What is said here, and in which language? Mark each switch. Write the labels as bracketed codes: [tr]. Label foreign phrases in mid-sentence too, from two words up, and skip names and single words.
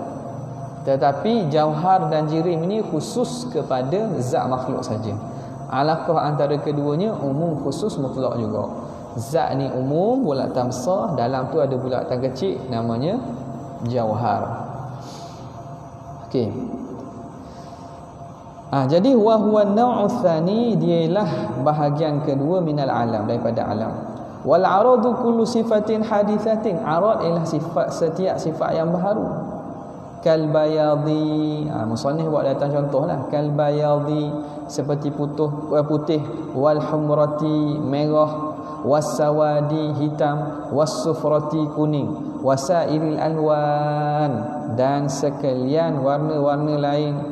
[ms] Tetapi jauhar dan jirim ini khusus kepada zat makhluk saja. Alaqah antara keduanya umum, khusus, mutlak juga. Zat ni umum, bulatan besar, dalam tu ada bulatan kecil, namanya jauhar. Okey. Jadi [ar] وهو النوع الثاني, [ms] dialah bahagian kedua [ar] من العالم, [ms] daripada alam. [ar] والعرض كل صفة حادثة, [ms] arad ialah sifat, setiap sifat yang baharu. [ar] كالبياض, [ms] musannif buat datang contohlah. [ar] كالبياض, [ms] seperti putih, [ar] والحمرة, [ms] merah, wasawadi, hitam, wasufrati, kuning, [ar] وسائر الألوان, [ms] dan sekalian warna-warna lain.